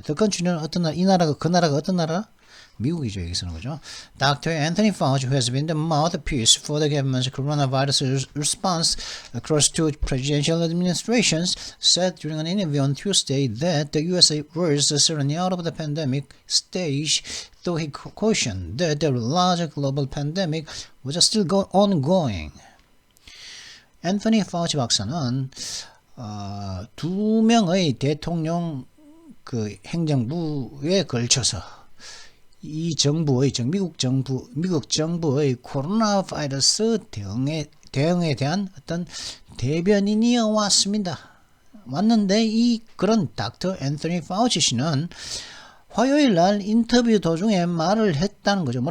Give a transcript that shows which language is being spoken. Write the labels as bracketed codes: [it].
[en] The country [ko] 는 어떤 나라, 이 나라가 그 나라가 어떤 나라? 미국이죠, 여기서는 그죠? [en] Dr. Anthony Fauci, who has been the mouthpiece for the government's coronavirus response across two presidential administrations, said during an interview on Tuesday that the U.S. was certainly out of the pandemic stage, though he cautioned that the larger global pandemic was still ongoing. [ko] Anthony Fauci 박사는 두 명의 대통령 행정부에 걸쳐서 이 미국 정부의 코로나 바이러스 대응에 대한 어떤 대변인이어 왔는데 그런 닥터 앤서니 파우치 씨는 화요일 날 인터뷰 도중에 말을 했다는 거죠.